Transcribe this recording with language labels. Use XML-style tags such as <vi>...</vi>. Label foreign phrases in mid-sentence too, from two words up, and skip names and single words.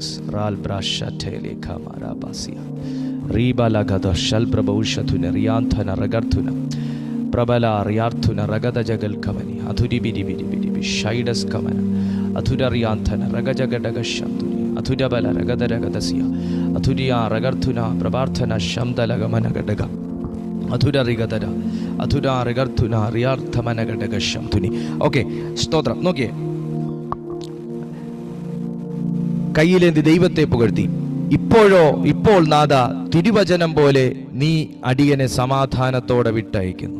<ml>Ral brashatele kamara basia ribala gada shal prabhushathuna riyanthana ragarthuna prabala riyarthuna ragada jagal kamani athuri bidi bidi bidi shaidas kamana athura riyanthana ragajagadaga shamtuni athura bala ragada ragadasia athuriya ragarthuna prabarthana shamdala gamana gadaga ഓക്കെ, സ്തോത്രം. നോക്കിയേ, കയ്യിലേന്തി ദൈവത്തെ പുകഴ്ത്തി. ഇപ്പോൾ നാഥ, തിരുവചനം പോലെ നീ അടിയനെ സമാധാനത്തോടെ വിട്ടയക്കുന്നു.</ml>